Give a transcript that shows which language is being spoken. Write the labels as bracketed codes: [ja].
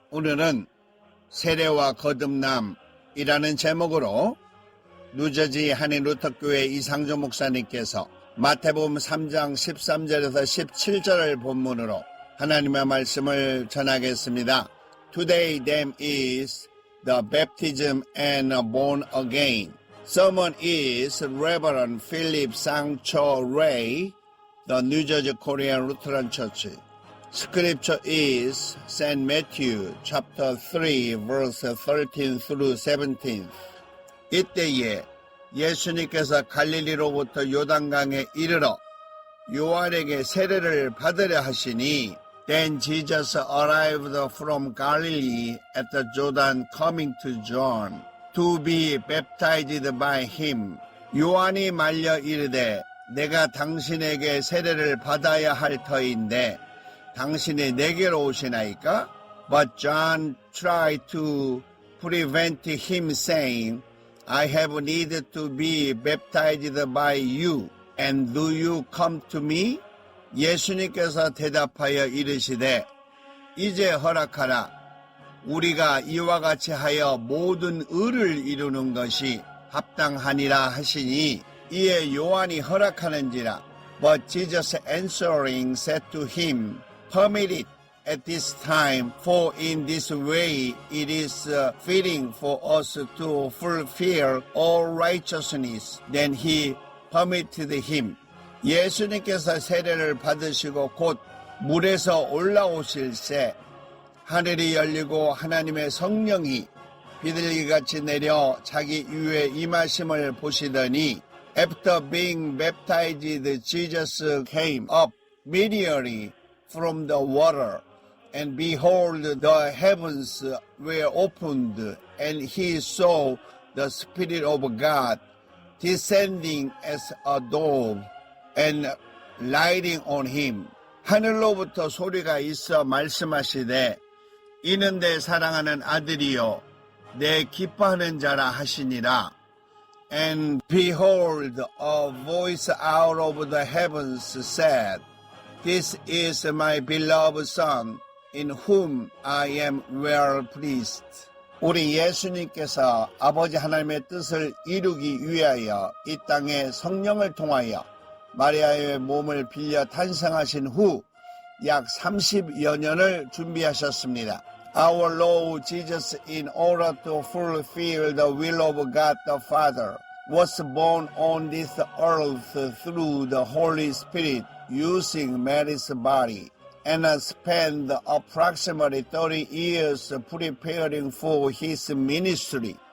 [ko] 오늘은 세례와 거듭남이라는 제목으로 뉴저지 한인루터교회 이상조 목사님께서 마태복음 3장 13절에서 17절을 본문으로 하나님의 말씀을 전하겠습니다. [en] Today them is the baptism and born again. Sermon is Reverend Philip Sancho Ray, the New Jersey Korean Lutheran Church. Scripture is St. Matthew chapter 3 verse 13 through 17. [ko] 이때에 예수님께서 갈릴리로부터 요단강에 이르러 요한에게 세례를 받으려 하시니 [en] Then Jesus arrived from Galilee at the Jordan coming to John to be baptized by him. [ko] 요한이 말려 이르되 내가 당신에게 세례를 받아야 할 터인데 당신이 내게로 오시나이까? [en] But John tried to prevent him, saying, I have need to be baptized by you, and do you come to me? [ko] 예수님께서 대답하여 이르시되, 이제 허락하라. 우리가 이와 같이 하여 모든 의를 이루는 것이 합당하니라 하시니, 이에 요한이 허락하는지라. [en] But Jesus answering said to him, Permit it at this time, for in this way it is fitting for us to fulfill all righteousness. Then he permitted him. [ko] 예수님께서 세례를 받으시고 곧 물에서 올라오실새 하늘이 열리고 하나님의 성령이 비둘기같이 내려 자기 위에 임하심을 보시더니 [en] After being baptized, Jesus came up immediately from the water, and behold, the heavens were opened, and he saw the Spirit of God descending as a dove and lighting on him. [ko] 하늘로부터 소리가 있어 말씀하시되 이는 내 사랑하는 아들이요 내 기뻐하는 자라 하시니라. [en] And behold, a voice out of the heavens said, This is my beloved Son, in whom I am well pleased. [ko] 우리 예수님께서 아버지 하나님의 뜻을 이루기 위하여 이 땅에 성령을 통하여 마리아의 몸을 빌려 탄생하신 후 약 30여 년을 준비하셨습니다. [en] Our Lord Jesus, in order to fulfill the will of God the Father, was born on this earth through the Holy Spirit, using Mary's body, and spent approximately 30 years preparing for his ministry.